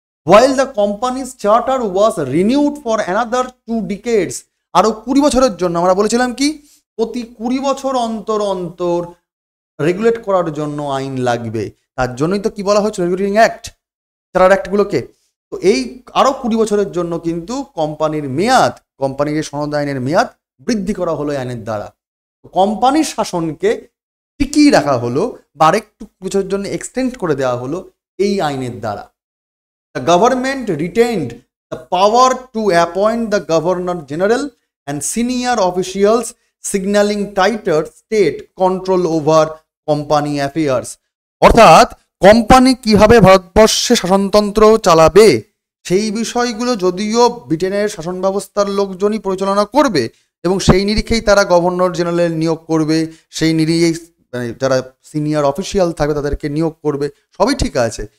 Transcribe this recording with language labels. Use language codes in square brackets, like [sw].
[en] While the company's charter was renewed for another 2 decades, [bn] আরো 20 বছরের জন্য, আমরা বলেছিলাম কি প্রতি 20 বছর অন্তর অন্তর রেগুলেট করার জন্য আইন লাগবে, তার জন্যই তো কি বলা হচ্ছে রেগুলেটিং অ্যাক্ট, চার্টার অ্যাক্টগুলোকে। তো এই আরো 20 বছরের জন্য কিন্তু কোম্পানির মেয়াদ, কোম্পানির সনদ আইনের মেয়াদ বৃদ্ধি করা হলো আইনের দ্বারা। কোম্পানির শাসনকে টিকিয়ে রাখা হলো বা আরেকটু বছরের জন্য এক্সটেন্ড করে দেওয়া হলো এই আইনের দ্বারা। [en] The government retained the power to appoint the Governor General and senior officials, signaling tighter state control over company affairs. [bn] অর্থাৎ কোম্পানি কিভাবে ভারতবর্ষে শাসনতন্ত্র চালাবে সেই বিষয়গুলো যদিও ব্রিটেনের শাসন ব্যবস্থার লোকজনই পরিচালনা করবে এবং সেই নিরিখেই তারা গভর্নর জেনারেল নিয়োগ করবে, সেই নিরিখেই যারা সিনিয়র অফিসিয়াল থাকবে তাদেরকে নিয়োগ করবে, সবই ঠিক আছে।